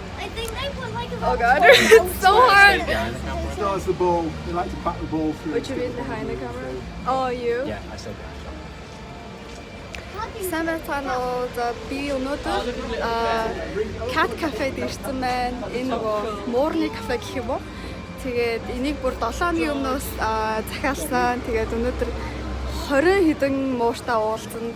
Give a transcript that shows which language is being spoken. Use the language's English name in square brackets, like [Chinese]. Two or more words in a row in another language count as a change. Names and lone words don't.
[English] Oh god, it's so hard. Stars the ball. They like to bat the ball through. Would you be behind the camera? Oh, you? Yeah, I still do. [Mongolian] Сайн байна уу? За би өнөөдөр [English] Cat Cafe [Mongolian] ирсэн байна. Энэ нөгөө Муурны кафе гэх юм уу? Тэгээд энийг бүр 7 өдрийн өмнөөс захиалсан. Тэгээд өнөөдөр 20 хэдэн мууртаа уулзсан.